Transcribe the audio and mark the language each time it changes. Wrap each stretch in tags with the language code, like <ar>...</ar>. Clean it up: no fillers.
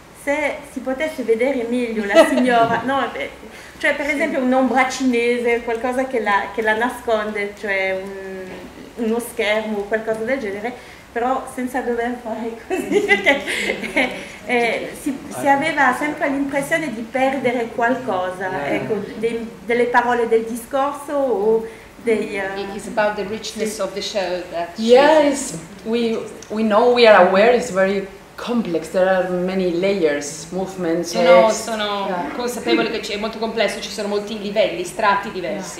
<it>se si potesse vedere meglio la signora, no, cioè per esempio un'ombra cinese, qualcosa che la nasconde, cioè uno schermo o qualcosa del genere, però senza dover fare così, perché si aveva sempre l'impressione di perdere qualcosa, ecco, delle parole del discorso o dei...</it> <en>It's about the richness of the show that yes, we know, we are aware, it's very complex, there are many layers, movements,</en> <it>sono consapevole che è molto complesso, ci sono molti livelli, strati diversi.</it>